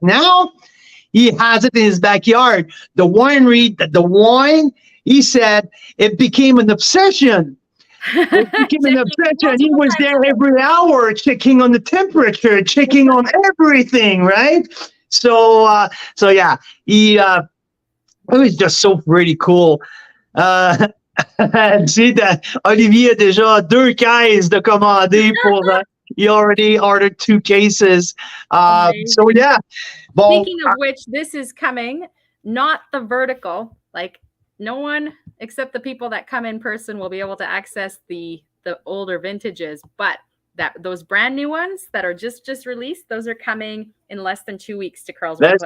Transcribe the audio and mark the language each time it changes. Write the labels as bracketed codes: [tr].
[en] Now he has it in his backyard. The winery, the wine, he said it became an obsession. It became an obsession. He was there every hour checking on the temperature, checking on everything, right? So yeah, it was just so pretty cool. [fr] Tu sais, Olivier a déjà 2 caisses de commander pour. [en] He already ordered 2 cases. So yeah. [fr] Bon, [en] speaking of which, this is coming, not the vertical. Like, no one except the people that come in person will be able to access the older vintages, but those brand new ones that are just released, those are coming in less than 2 weeks to Carl's Wine Club.